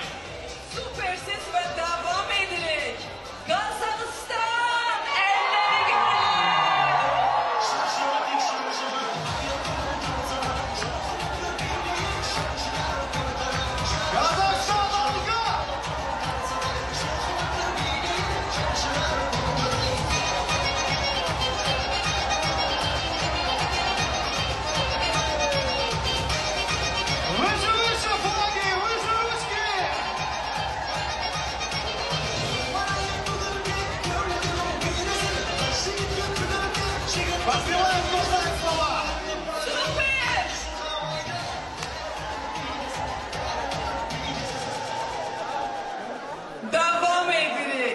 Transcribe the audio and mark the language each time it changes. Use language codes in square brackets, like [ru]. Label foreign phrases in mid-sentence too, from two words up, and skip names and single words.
[tr] Süpersiz ve devam edilik. Kazakistan, elleri görelim. [ru] Казахстан, Алга! Выше флаги, выше ручки! Поспеваем кусать слова! [tr] Süper. Devam edilik.